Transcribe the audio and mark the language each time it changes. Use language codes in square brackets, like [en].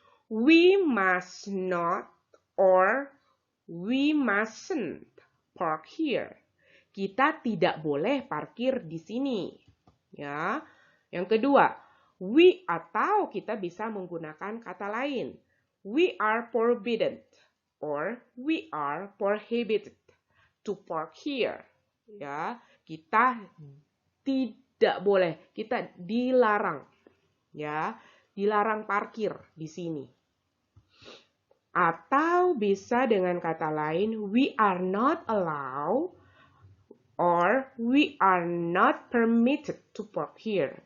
[en] We must not or we mustn't park here. [id] Kita tidak boleh parkir di sini. Ya. Yang kedua, we atau kita bisa menggunakan kata lain. [en] We are forbidden or we are prohibited to park here. [id] Ya, kita tidak boleh, kita dilarang. Ya, dilarang parkir di sini. Atau bisa dengan kata lain, [en] we are not allowed or we are not permitted to park here.